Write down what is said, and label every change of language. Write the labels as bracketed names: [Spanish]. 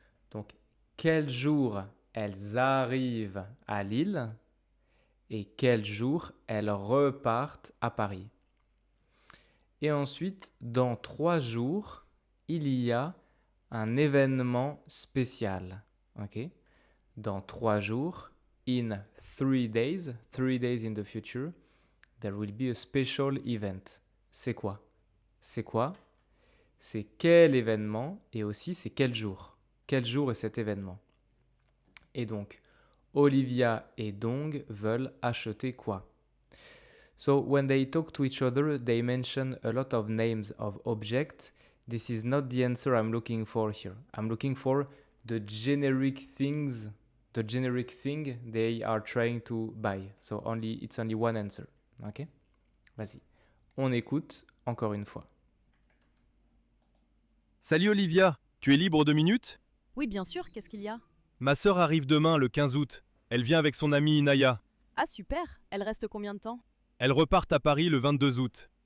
[French] Donc, quel jour elles arrivent à Lille et quel jour elles repartent à Paris? Et ensuite, dans 3 jours, il y a un événement spécial. Ok? Dans 3 jours, [English] in 3 days in the future, there will be a special event. [French] C'est quoi? C'est quoi? C'est quel événement et aussi c'est quel jour? Quel jour est cet événement? Et donc, Olivia et Dong veulent acheter quoi? [English] So when they talk to each other, they mention a lot of names of objects. This is not the answer I'm looking for here. I'm looking for the generic things, the generic thing they are trying to buy. So it's only one answer. Ok? [French] Vas-y. On écoute encore une fois. Salut Olivia, tu es libre 2 minutes? Oui, bien sûr, qu'est-ce qu'il y a? Ma sœur arrive demain, le 15 août. Elle vient avec son amie Inaya. Ah super, elles restent combien de temps? Elles repartent à Paris le 22 août.